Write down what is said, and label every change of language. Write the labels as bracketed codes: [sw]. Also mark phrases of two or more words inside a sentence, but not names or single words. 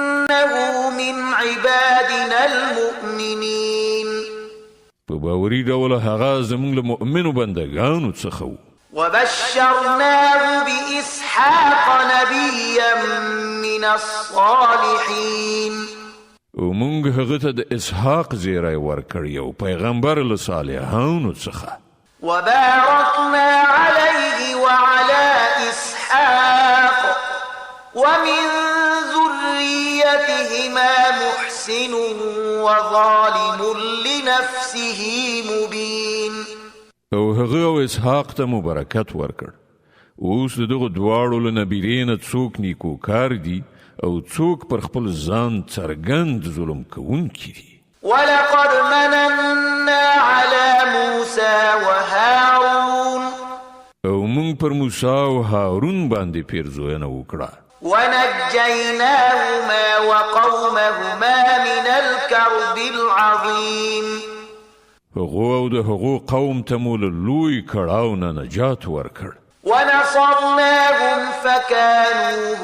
[ar] إنه من عبادنا المؤمنين [ps] په باوري ډول هغه زموږ له مؤمنو بندګانو څخه و. [ar] وبشرناه بإسحاق نبيا من الصالحين [ps] او موږ هغه ته د اسحاق زیری ورکړی او پیغمبر له صالحانو څخه. [ar] وباركنا عليه وعلى إسحاق ومن ذريتهما محسن وظالم لنفسه مبين. [ps] او هغه او اسحاق ته مبارکت ورکړ. اوس دغه دواړو له نبیرې نه څوک نیکوکار دي او څوک پر خپل ځان څرګند ظلم کوونکي دي. [ar] ولقد مننا على موسى وهارون [ps] او موږ پر موسی او هارون باندې پیرزوینه وکړه. [ar] ونجيناهما وقومهما من الكرب العظيم. [ps] هغو او د هغو قوم ته مو له لوی کړاو نه نجات ورکړ. [ar] ونصرناهم فكانوا